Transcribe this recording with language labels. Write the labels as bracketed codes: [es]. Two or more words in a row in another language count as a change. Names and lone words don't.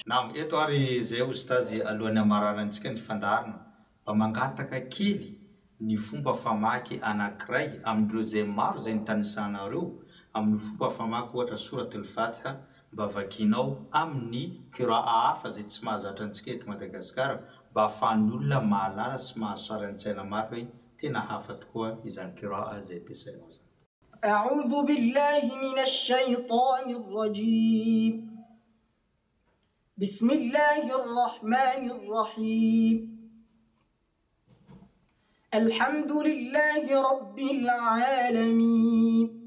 [mg] Naam, eto ary zay ustazy alohan'ny amararantsika ny fandarina mba mangataka kely ny fomba famaky anankiray amin'ireo zay maro zay nitanisanareo amin'ny fomba famaky ohatra suratul Fatiha mba vakinao amin'ny qiraa hafa zay tsy mahazatra antsika eto Madagasikara mba ahafahan'ny olona mahalala sy mahasara an-tsaina maro hoe tena hafa tokoa izany qiraa zay ampiasainao zany. [ar] أعوذ بالله من الشيطان الرجيم بسم الله الرحمن الرحيم الحمد لله رب العالمين